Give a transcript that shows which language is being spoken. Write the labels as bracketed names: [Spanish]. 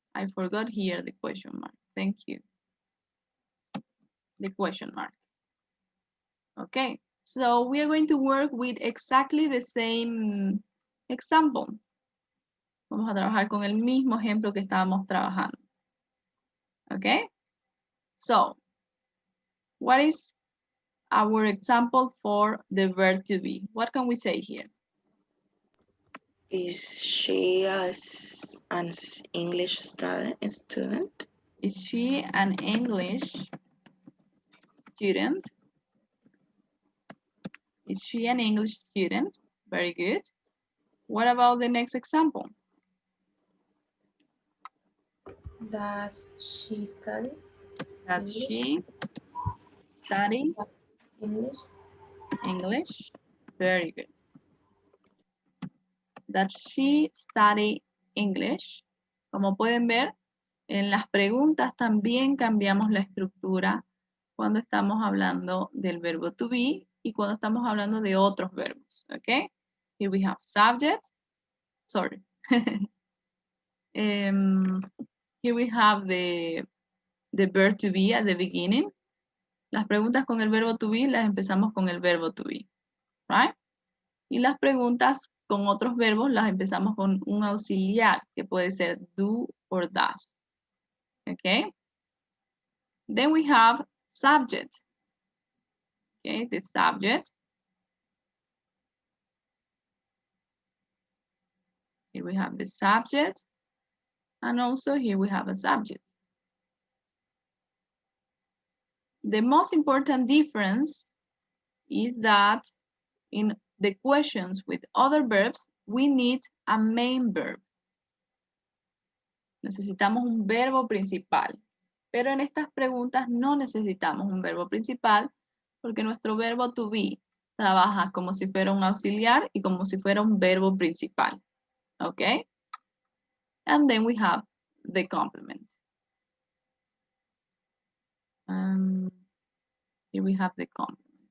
[English] I forgot here the question mark. Thank you. The question mark. Okay. So we are going to work with exactly the same example. [Spanish] Vamos a trabajar con el mismo ejemplo que estábamos trabajando. [English] Okay. So, what is our example for the verb to be? What can we say here? Is she an English student? Is she an English student? Is she an English student? Very good. What about the next example? Does she study Does English? she study English? English? Very good. Does she study English? [Spanish] Como pueden ver, en las preguntas también cambiamos la estructura cuando estamos hablando del verbo to be y cuando estamos hablando de otros verbos, ¿ok? [English] Here we have subject, sorry. Here we have the verb to be at the beginning. [Spanish] Las preguntas con el verbo to be las empezamos con el verbo to be, right? Y las preguntas con otros verbos las empezamos con un auxiliar que puede ser do or does. [English] Okay? Then we have subject. Okay, the subject. Here we have the subject. And also here we have a subject. The most important difference is that in the questions with other verbs, we need a main verb. [Spanish] Necesitamos un verbo principal. Pero en estas preguntas no necesitamos un verbo principal porque nuestro verbo to be trabaja como si fuera un auxiliar y como si fuera un verbo principal. ¿Ok? [English] And then we have the complement. Here we have the complement.